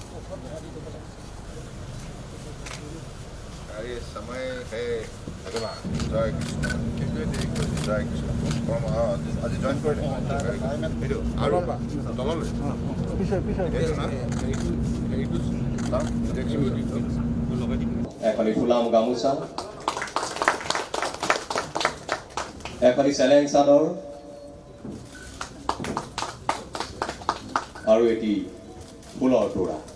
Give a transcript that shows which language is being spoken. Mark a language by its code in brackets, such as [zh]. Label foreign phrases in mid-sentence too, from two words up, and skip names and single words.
[hi] ये समय है भगवान जय कृष्ण जय कृष्ण [as] আজি জয়েন কৰিলে এইটো আৰু তললৈ এইটো না এইটো এখনি ফুলাম গামোচা এখনি চেলেং চাদৰ আৰু এটি ফুলৰ তোৰা